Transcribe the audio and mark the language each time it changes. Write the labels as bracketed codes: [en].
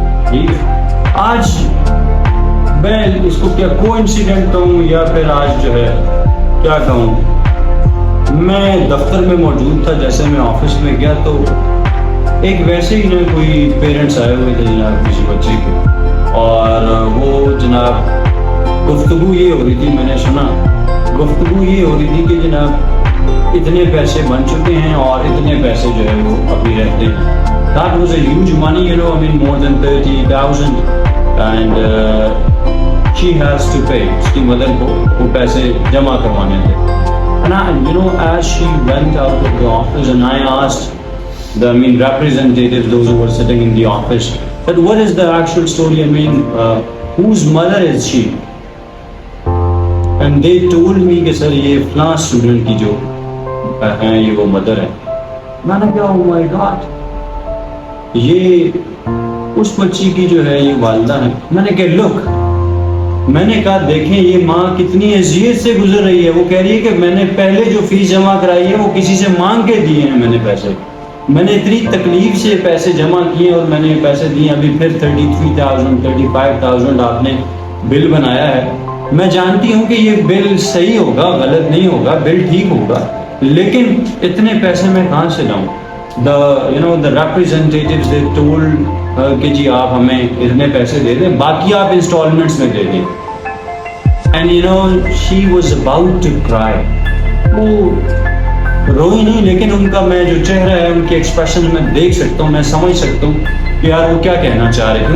[ur] ٹھیک ہے, آج میں اس کو کیا کو انسیڈنٹ کہوں یا پھر آج جو ہے کیا کہوں, میں دفتر میں موجود تھا, جیسے میں آفس میں گیا تو ایک ویسے ہی نا کوئی پیرنٹس آئے ہوئے تھے جناب کسی بچے کے, اور وہ جناب گفتگو یہ ہو رہی تھی, میں نے سنا گفتگو یہ ہو رہی تھی کہ جناب اتنے پیسے بن چکے ہیں اور اتنے پیسے جو ہے وہ ابھی رہتے ہیں. [en] That was a huge money, you know, I mean more than 30,000, and she has to pay. [ur] اس کی مدر کو وہ پیسے جمع کروانے تھے. [en] And I, you know, as she went out of the office and I asked the representatives, those who were sitting in the office, that what is the actual story, I mean, whose mother is she? And they told me [ur] کہ سر یہ فلاں student کی جو ہیں یہ وہ mother ہے. میں نے کہا [en] oh my God, [ur] یہ اس بچی کی جو ہے یہ والدہ ہے. میں نے کہا لک, میں نے کہا دیکھیں یہ ماں کتنی اذیت سے گزر رہی ہے. وہ کہہ رہی ہے کہ میں نے پہلے جو فیس جمع کرائی ہے وہ کسی سے مانگ کے دیے ہیں, میں نے پیسے, میں نے اتنی تکلیف سے پیسے جمع کیے اور میں نے پیسے دیے. ابھی پھر 33,000 35,000 آپ نے بل بنایا ہے. میں جانتی ہوں کہ یہ بل صحیح ہوگا, غلط نہیں ہوگا, بل ٹھیک ہوگا, لیکن اتنے پیسے میں کہاں سے لاؤں. [en] the representatives they told [ur] کہ جی آپ ہمیں اتنے پیسے دے دیں, باقی آپ انسٹالمنٹس میں دے دیں. [en] and you know she was about to cry. [ur] وہ روئی نہیں, لیکن ان کا میں جو چہرہ ہے ان کے ایکسپریشن میں دیکھ سکتا ہوں, میں سمجھ سکتا ہوں کہ یار وہ کیا کہنا چاہ رہے تھے.